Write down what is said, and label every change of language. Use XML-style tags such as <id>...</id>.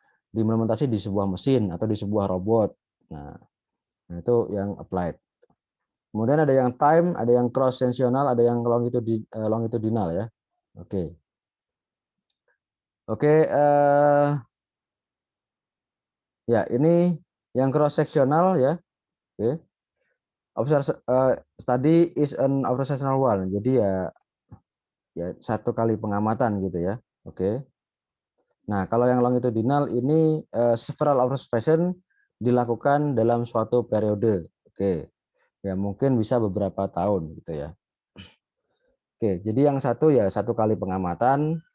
<id>Diimplementasi di sebuah mesin atau di sebuah robot. Nah, itu yang applied. Kemudian ada yang time, ada yang cross sectional, ada yang longitudinal ya. Oke. Oke, ya ini yang cross sectional ya. Oke.</id> <en>Study is an observational one.</en> <id>Jadi ya satu kali pengamatan gitu ya. Oke. Nah, kalau yang longitudinal ini several observation dilakukan dalam suatu periode. Oke. Ya mungkin bisa beberapa tahun gitu ya. Oke, jadi yang satu ya satu kali pengamatan.</id>